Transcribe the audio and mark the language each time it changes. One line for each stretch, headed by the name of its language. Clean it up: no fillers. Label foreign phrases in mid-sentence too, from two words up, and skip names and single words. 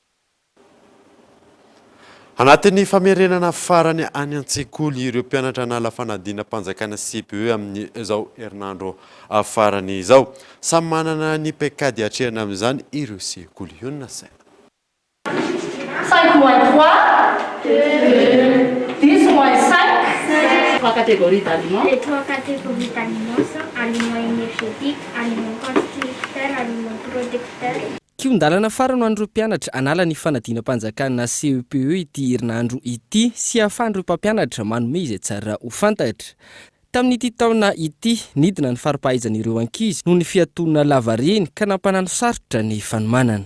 Malagasy: Anatin'ny famerenana farany any an-tsekoly ireo mpianatra nala fanadina mpanjakana CPE amin'ny izao herinandro farany izao. Samy manana ny paikady hatrehana amin'izany ireo sekoly io na saina.
French: 5 moins 3, 10 moins 5. 3 catégories d'aliments. Les 3 catégories d'aliments sont aliments énergétiques, aliments constructeurs, aliments producteurs.
Malagasy: Kiondalana farano andro mpianatra anala ny fanadina-mpanjakana CPE ity herinandro ity sy ahafahan'ireo mpampianatra manome izay tsara ho fantatra. Tamin'ity taona ity nidina ny faripahaizan'ireo ankizy noho ny fiatonana lavareny ka nampanano sarotra ny fanomanana.